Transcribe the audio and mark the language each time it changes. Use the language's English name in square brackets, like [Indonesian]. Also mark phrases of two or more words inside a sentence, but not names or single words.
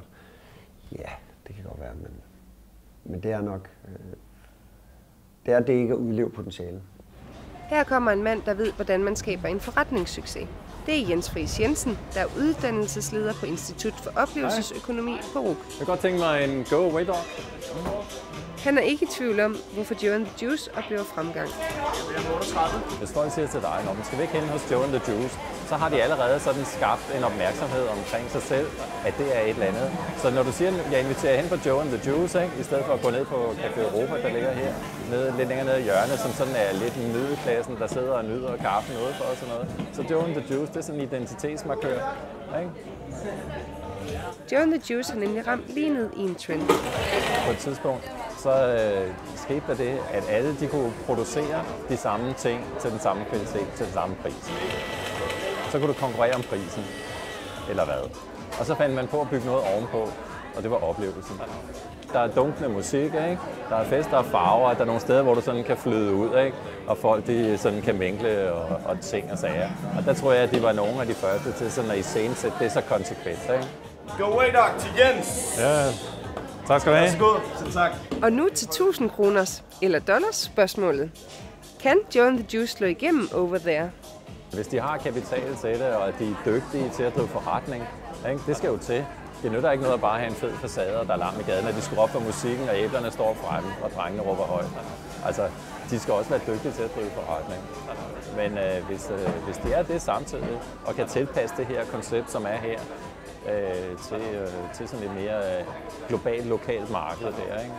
[Danish] Ja, det kan godt være, men det er nok... det ikke at udleve potentialet. Her kommer en mand, der ved, hvordan man skaber en forretningssucces. Det er Jens Friis Jensen, der er uddannelsesleder på Institut for Oplevelsesøkonomi på RUC. Jeg kan godt tænke mig en go-away dog. Han er ikke i tvivl om, hvorfor Joe and the Juice oplever fremgang. Hvis folk siger til dig, når man skal væk hen hos Joe and the Juice, så har de allerede sådan skabt en opmærksomhed omkring sig selv, at det er et eller andet. Så når du siger, at jeg inviterer hen på Joe and the Juice, ikke, i stedet for at gå ned på Café Europa, der ligger her, lidt længere nede i hjørnet, som sådan er lidt en middelklassen, der sidder og nyder kaffen ude for og sådan noget. Så Joe and the Juice, det er sådan en identitetsmarkør, ikke? Joe and the Juice har nemlig ramt lige ned i en trend. På et tidspunkt så skete der det, at alle de kunne producere de samme ting til den samme kvalitet, til den samme pris. Så kunne du konkurrere om prisen, eller hvad. Og så fandt man på at bygge noget ovenpå, og det var oplevelsen. Der er dunkende musik, ikke? Der er fester og farver, der er nogle steder, hvor du sådan kan flyde ud, ikke? Og folk de sådan kan mingle og ting og sager. Og der tror jeg, at de var nogle af de første til sådan at iscenesætte det så konsekvent, ikke? Go away dog til Jens! Ja, tak skal du have. Værsgo, selv tak. Og nu til 1000 kroners eller dollars spørgsmålet. Kan Joe and the Juice slå igennem [English] over there? [Danish] Hvis de har kapital til det, og de er dygtige til at drive forretning, ikke? Det skal jo til. Det nytter ikke noget at bare have en fed facade, der er larm i gaden, at de skruer op for musikken, og æblerne står fremme, og drengene råber højt. Altså, de skal også være dygtige til at drive forretning. Men hvis det er det samtidig, og kan tilpasse det her koncept, som er her, til sådan et mere globalt, lokalt marked der, ikke?